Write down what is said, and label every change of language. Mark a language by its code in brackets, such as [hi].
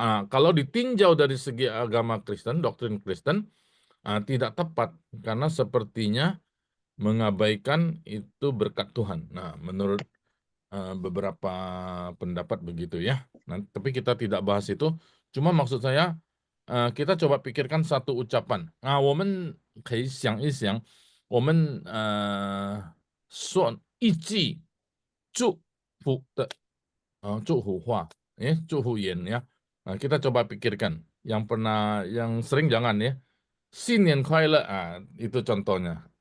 [id] Kalau ditinjau dari segi agama Kristen, doktrin Kristen, tidak tepat karena sepertinya mengabaikan itu berkat Tuhan. Nah, menurut beberapa pendapat begitu ya. Nah, tapi kita tidak bahas itu. Cuma maksud saya kita coba pikirkan satu ucapan. [zh] 我们可以想一想，我们说一句祝福的祝福话，祝福言ya. [id] Nah, kita coba pikirkan. Yang sering jangan ya. 新年快乐, itu contohnya.